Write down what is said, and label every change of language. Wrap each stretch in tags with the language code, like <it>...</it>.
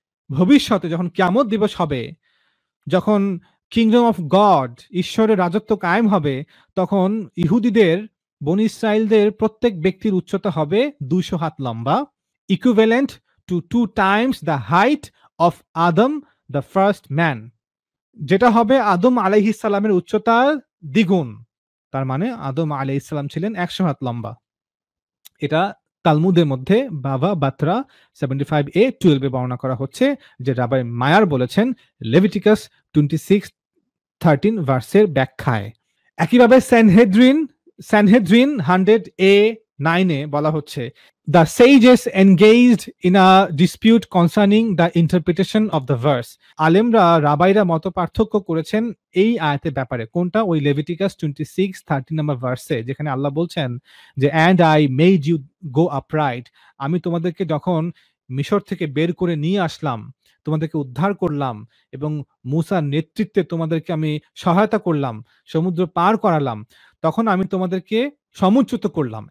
<bn>ভবিষ্যতে যখন কিয়ামত দিবস হবে, যখন কিংডম অফ গড, ঈশ্বরের রাজত্ব কায়েম হবে, তখন ইহুদিদের, বনি ইসরায়েলদের প্রত্যেক ব্যক্তির উচ্চতা হবে 200 হাত লম্বা,</bn> <en>equivalent to 2 times the height of Adam the first man,</en> <bn>যেটা হবে আদম আলাইহিস সালামের উচ্চতার দ্বিগুণ। তার মানে আদম আলাইহিস সালাম ছিলেন 100 হাত লম্বা। এটা তালমুদের মধ্যে বাবা বাত্রা 75a-12 এ বর্ণনা করা হচ্ছে, যে রাবাই মায়ার বলেছেন লেভিটিকাস 26:13 ভার্সের ব্যাখ্যায়। একইভাবে স্যানহেড্রিন 100a-9 এ বলা হচ্ছে,</bn> <en>The sages engaged in a dispute concerning the interpretation of the verse.</en> <bn>আলেমরা, রাবাইরা মত পার্থক্য করেছেন এই আয়াতের ব্যাপারে। কোনটা? ওই লেভিটিকাস 26:13 নম্বর ভার্সে, যেখানে আল্লাহ বলছেন যে</bn> <en>and I made you go upright,</en> <bn>আমি তোমাদেরকে যখন মিশর থেকে বের করে নিয়ে আসলাম, তোমাদেরকে উদ্ধার করলাম এবং মূসার নেতৃত্বে তোমাদেরকে আমি সহায়তা করলাম, সমুদ্র পার করালাম, তখন আমি তোমাদেরকে সমুচ্যুত করলাম।</bn>